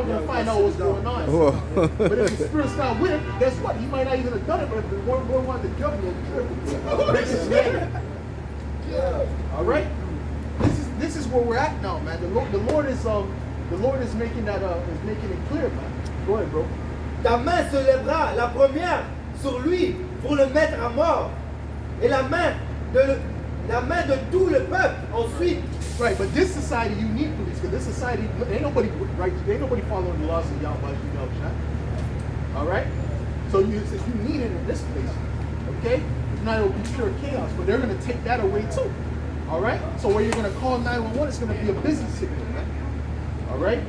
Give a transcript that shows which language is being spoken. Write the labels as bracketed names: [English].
[English] We're gonna find out what's going on. But if the spirit's not with him, guess what? He might not even have done it. But if the one wanted to jump, he'll break his leg. All right. This is where we're at now, man. The Lord is making it clear, man. Go ahead, bro. [French] Ta main se lèvera la première sur lui pour le mettre à mort. Et la main de tout le peuple ensuite. [English] Right, but this society, you need police, because this society, ain't nobody following the laws of Yahweh. All right? So you need it in this place, okay? If not, it'll be pure chaos, but they're going to take that away too. All right? So when you're going to call 911, it's going to be a business signal, man. All right?